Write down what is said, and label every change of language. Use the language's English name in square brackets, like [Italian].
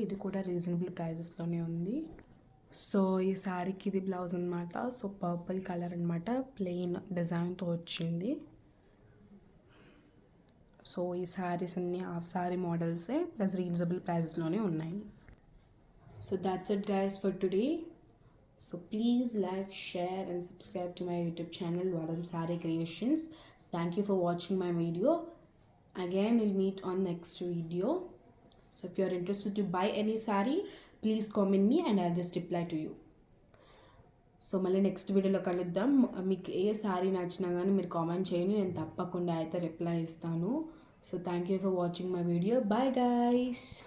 [Telugu] ఇది కూడా రీజనబుల్ ప్రైజెస్లోనే ఉంది. సో ఈ శారీకి ఇది బ్లౌజ్ అనమాట. సో పర్పుల్ కలర్ అనమాట, ప్లెయిన్ డిజైన్తో వచ్చింది. సో ఈ శారీస్ అన్ని హాఫ్ శారీ మోడల్సే ప్లస్ రీజనబుల్ ప్రైజెస్లోనే ఉన్నాయి. [English] So that's it guys for today. So please like, share and subscribe to my YouTube channel Varam Saree Creations. Thank you for watching my video. Again, we'll meet on next video. So if you are interested to buy any saree, please comment me and I'll just reply to you. [Telugu] So మళ్ళీ next వీడియోలో కలుద్దాం. మీకు ఏ శారీ నచ్చినా కానీ మీరు comment చేయండి, నేను తప్పకుండా అయితే రిప్లై ఇస్తాను. So [English] Thank you for watching my video. Bye guys.